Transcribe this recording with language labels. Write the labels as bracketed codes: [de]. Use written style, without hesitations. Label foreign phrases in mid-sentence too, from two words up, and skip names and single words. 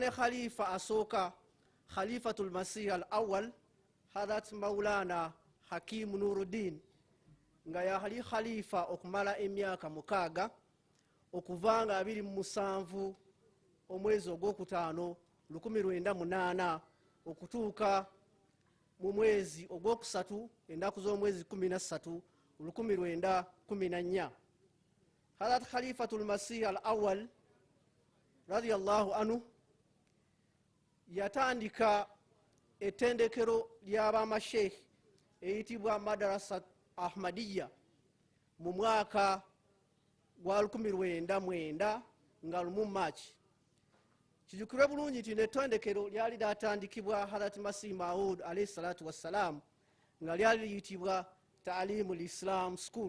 [lg] ne khalifa asooka, Khalifatul Masih al-awwal Hadrat Maulana Hakim Nuruddin, nga yali khalifa okumala emyaka 6 okuva nga 27 omwezi ogwokutaano 1908 okutuuka mu mwezi ogwokusatu ennaku z'omwezi 13 1914. Hadrat Khalifatul Masih al-awwal [ar] رضي الله عنه [lg] yatandika ettendekero ly'abamashekh eyitibwa Madrasa Ahmadiyya mu mwaka gwa 1909 nga 1 March. Kijukirwe bulungi nti ettendekero lyali lyatandikibwa Hadrat Masih Maud [ar] عليه الصلاة والسلام, [lg] nga lyali liyitibwa Ta'limul Islam School.